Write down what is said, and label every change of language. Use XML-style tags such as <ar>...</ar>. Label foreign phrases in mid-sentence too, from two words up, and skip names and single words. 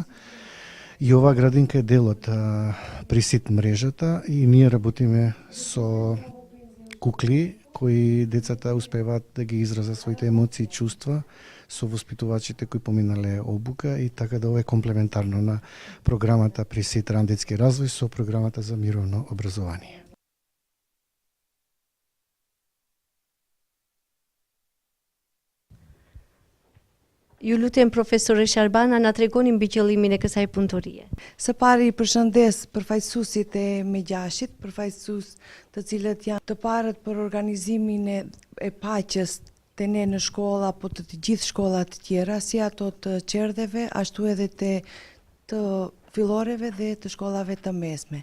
<mk>И оваа градинка е дел од Присит мрежата и ние работиме со кукли кои децата успеваат да ги изразат своите емоции и чувства со воспитувачите кои поминале обука и така да ова е комплементарно на програмата Присит ран детски развој со програмата за мировно образование.</mk> <sq>Ju lutem profesore Sharbana na tregoni mbi qëllimin e kësaj punëtorie. Së pari i përshëndes përfaqësuesit e Megjashit, përfaqësues të cilët janë të parët për organizimin e paqes të ne në shkolla, po të gjithë shkollat të tjera, si ato të qerdheve, ashtu edhe të filloreve dhe të shkollave të mesme.</sq>